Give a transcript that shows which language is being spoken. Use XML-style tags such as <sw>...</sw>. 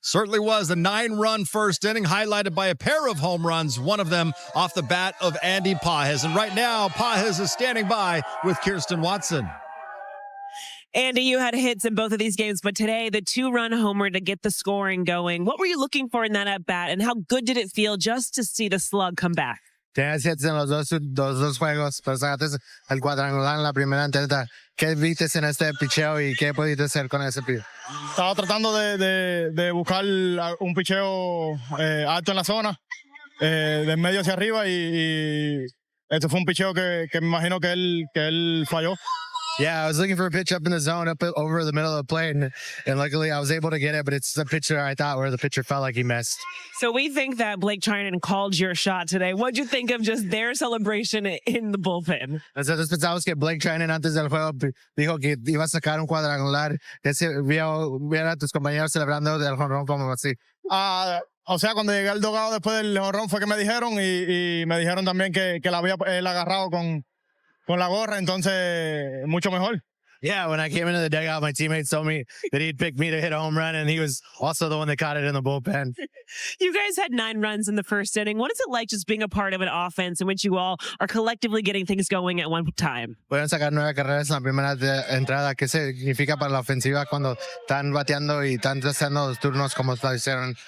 <en>Certainly was. A 9-run first inning highlighted by a pair of home runs, one of them off the bat of Andy Pages. And right now, Pages is standing by with Kirsten Watson. Andy, you had hits in both of these games, but today the 2-run homer to get the scoring going. What were you looking for in that at-bat, and how good did it feel just to see the slug come back?</en> <es>Tenías hits en los dos juegos, pero sacaste el cuadrangular en la primera entrada. ¿Qué viste en este picheo y qué pudiste hacer con ese picheo? Estaba tratando de buscar un picheo alto en la zona, de medio hacia arriba, y este fue un picheo que me imagino que él falló.</es> <en>Yeah, I was looking for a pitch up in the zone, up over the middle of the plate, and luckily I was able to get it, but it's the pitcher I thought where the pitcher felt like he missed. So we think that Blake Trinan called your shot today. What'd you think of just their celebration in the bullpen?</en> <es>Nosotros pensamos que Blake Trinan antes del juego dijo que iba a sacar un cuadrangular, que vio a tus compañeros celebrando del jonrón como así. O sea, cuando llegué al dogado después del jonrón fue que me dijeron, y me dijeron también que la había agarrado con la gorra, entonces mucho mejor.</es> <en>Yeah, when I came into the dugout, my teammates told me that he'd picked me to hit a home run, and he was also the one that caught it in the bullpen. You guys had 9 runs in the first inning. What is it like just being a part of an offense in which you all are collectively getting things going at one time?</en> <es>Pueden sacar 9 carreras en la primera entrada. ¿Qué significa para la ofensiva cuando están bateando y están haciendo los turnos como lo hicieron?</es>